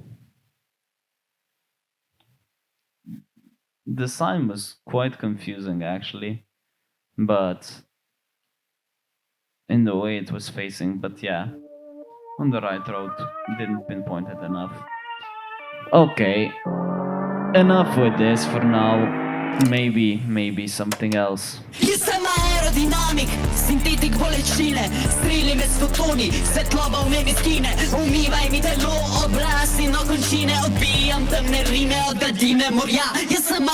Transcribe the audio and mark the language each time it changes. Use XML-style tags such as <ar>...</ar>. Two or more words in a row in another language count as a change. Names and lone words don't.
<en>The sign was quite confusing actually, but in the way it was facing, but yeah, on the right road, didn't pinpoint it enough. Okay, enough with this for now. Maybe something else.</en> <sl>Jestem aerodynamik, sintetik bolečine, streljive stotoni, svetloba v nebi skine, umivaj mi telo, obraz in okončine, odbijam temne rime od gladine morja. Jaz sem</sl>